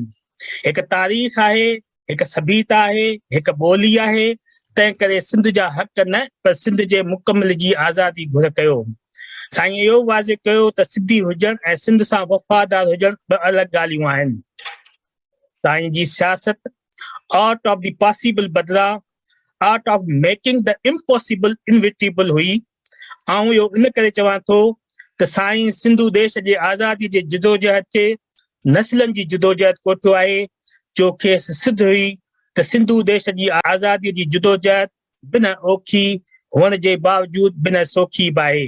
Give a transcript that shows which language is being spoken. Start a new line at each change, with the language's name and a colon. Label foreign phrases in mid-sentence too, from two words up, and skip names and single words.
Sindhi: हिकु तारीख़ आहे, हिकु सभीता आहे, हिकु ॿोली आहे, तंहिं करे सिंध जा हक़ न पर सिंध जे मुकमिल जी आज़ादी घुर कयो। साईं इहो वाज़े कयो त सिंधी हुजणु ऐं सिंध सां वफ़ादार हुजणु ॿ अलॻि ॻाल्हियूं आहिनि। साईं जी सियासत
English: art of the possible
Sindhi: बदिरां
English: art of making the impossible inevitable
Sindhi: हुई। ऐं इहो इन करे चवां थो त साईं सिंधु देश जे आज़ादी जे जिदोजहद खे नस्लनि जी जिदोजहद कोठियो आहे, जो खेसि सिद्ध हुई त सिंधु देश जी आज़ादीअ जी जिदोजहद बिन औखी हुअण जे बावजूद बिन सौखी बि आहे।